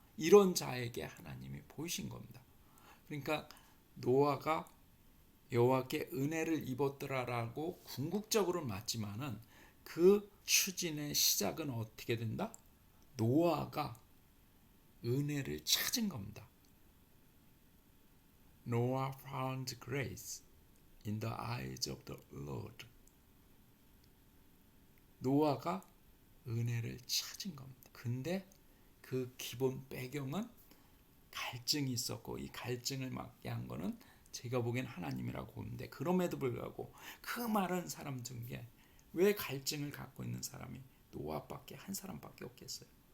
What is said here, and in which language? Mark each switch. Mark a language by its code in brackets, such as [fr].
[ko] 이런 자에게 하나님이 보이신 겁니다. 그러니까 노아가 여호와께 은혜를 입었더라라고 궁극적으로는 맞지만은 그 추진의 시작은 어떻게 된다? 노아가 은혜를 찾은 겁니다. [en] Noah found grace in the eyes of the Lord. [ko] 노아가 은혜를 찾은 겁니다. 근데 그 기본 배경은 갈증이 있었고 이 갈증을 막게 한 거는 제가 보기엔 하나님이라고 보는데 그럼에도 불구하고 그 많은 사람 중에 왜 갈증을 갖고 있는 사람이 노아밖에 한 사람밖에 없겠어요.